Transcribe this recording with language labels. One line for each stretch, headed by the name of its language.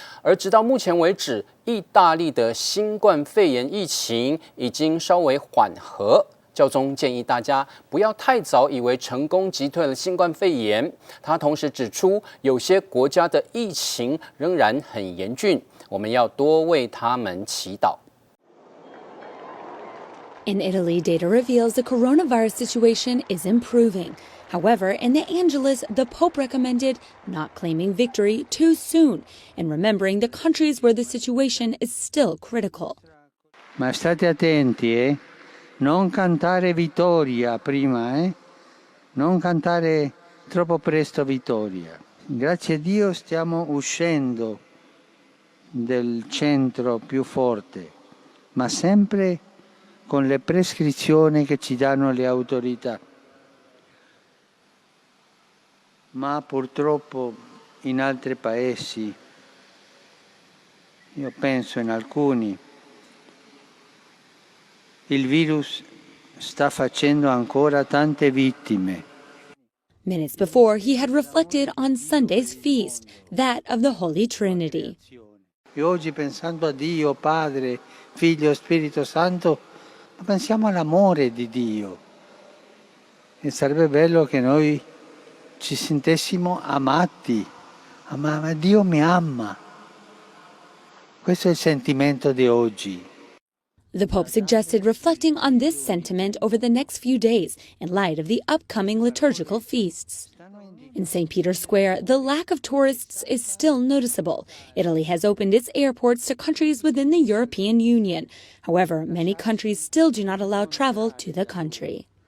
Chinese: 而直到目前为止，意大利的新冠肺炎疫情已经稍微缓和。教宗建议大家不要太早以为成功击退了新冠肺炎。他同时指出，有些国家的疫情仍然很严峻，我们要多为他们祈祷。
English: In Italy, data reveals the coronavirus situation is improving. However, in the Angelus, the Pope recommended not claiming victory too soon and remembering the countries where the situation is still critical.
Italian: Ma state attenti, Non cantare vittoria prima, Non cantare troppo presto vittoria. Grazie a Dio stiamo uscendo del centro più forte, ma sempre con le prescrizioni che ci danno le autorità. Ma purtroppo in altri paesi, io penso in alcuni, il virus sta facendo ancora tante vittime.
English: Minutes before, he had reflected on Sunday's feast, that of the Holy Trinity.
Italian: E oggi pensando a Dio, Padre, Figlio, Spirito Santo, pensiamo all'amore di Dio. E sarebbe bello che noi ci sentessimo amati. Ma Dio mi ama. Questo è il sentimento di oggi.
English: The Pope suggested reflecting on this sentiment over the next few days in light of the upcoming liturgical feasts. In St. Peter's Square, the lack of tourists is still noticeable. Italy has opened its airports to countries within the European Union. However, many countries still do not allow travel to the country.